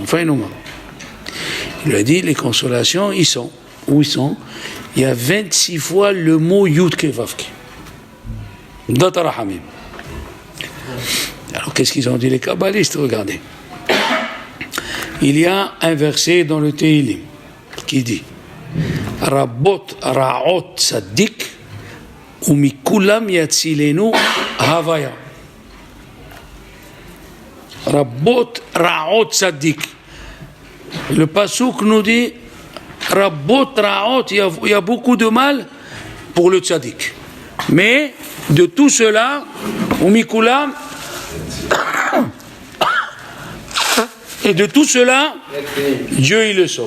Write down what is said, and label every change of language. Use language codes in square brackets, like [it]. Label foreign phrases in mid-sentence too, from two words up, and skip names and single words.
[fr] Il a dit, les consolations, ils sont. Où ils sont? Il y a 26 fois le mot Yudke Vavke. Datarahamim. Alors, qu'est-ce qu'ils ont dit les kabbalistes? Regardez. Il y a un verset dans le Tehillim qui dit [he] רבות רעות צדיק ומכולם יצילנו הויה. רבות רעות צדיק. [fr] Le pasouk nous dit [he] רבות רעות, [fr] il y a beaucoup de mal pour le tzaddik. Mais de tout cela, Umikulam, et de tout cela, Dieu il le sauve.